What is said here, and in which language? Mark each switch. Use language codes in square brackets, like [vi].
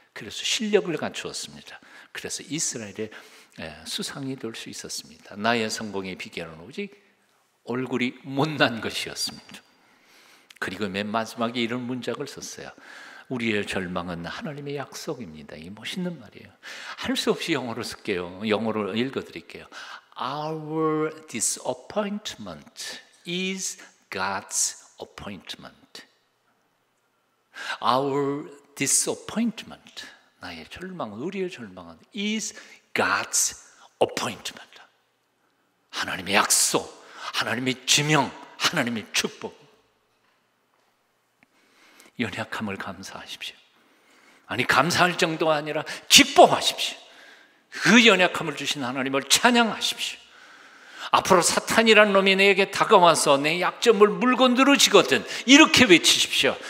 [ko] 그래서 실력을 갖추었습니다. 그래서 이스라엘의 수상이 될 수 있었습니다. 나의 성공의 비결은 오직 얼굴이 못난 것이었습니다. 그리고 맨 마지막에 이런 문장을 썼어요. 우리의 절망은 하나님의 약속입니다. 이 멋있는 말이에요. 할 수 없이 영어로 쓸게요. 영어로 읽어드릴게요. [en] Our disappointment is God's appointment. Our disappointment, [ko] 나의 절망은, 우리의 절망은 [en] is God's appointment. [ko] 하나님의 약속, 하나님의 지명, 하나님의 축복. 연약함을 감사하십시오. 아니, 감사할 정도가 아니라 기뻐하십시오. 그 연약함을 주신 하나님을 찬양하십시오. 앞으로 사탄이란 놈이 내게 다가와서 내 약점을 물고 늘어지거든 이렇게 외치십시오.